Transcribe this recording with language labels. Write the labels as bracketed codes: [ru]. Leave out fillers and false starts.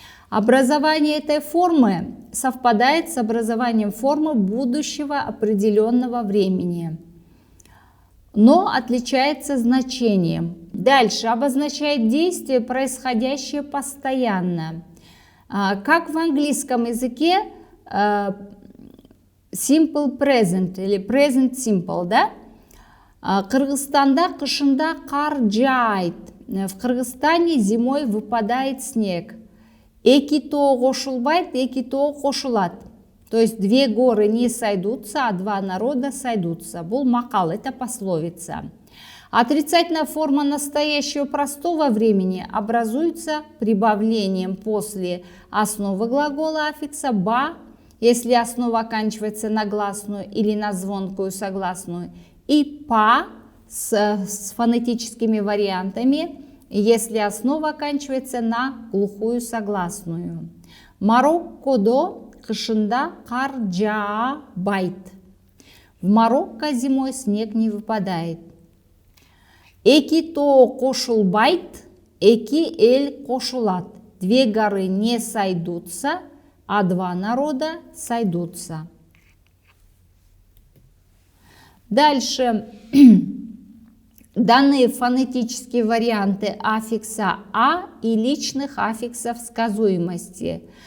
[ru] Образование этой формы совпадает с образованием формы будущего определенного времени, но отличается значением. Дальше обозначает действие, происходящее постоянно. Как в английском языке simple present или present simple, да? [ky] Кыргызстанда кышында кар жаайт. [ru] В Кыргызстане зимой выпадает снег. [ky] Эки тоо кошулбайт, эки тоо кошулат. [ru] То есть 2 горы не сойдутся, а 2 народа сойдутся. [ky] Бул макал, [ru] это пословица. Отрицательная форма настоящего простого времени образуется прибавлением после основы глагола аффикса «ба», если основа оканчивается на гласную или на звонкую согласную, и «па» с фонетическими вариантами, если основа оканчивается на глухую согласную. [ky] Мароккодо кышында кар жаабайт. [ru] В Марокко зимой снег не выпадает. [ky] Эки тоо кошулбайт, эки эль кошулат. [ru] 2 горы не сойдутся, а 2 народа сойдутся. Дальше данные фонетические варианты аффикса «а» и личных аффиксов сказуемости.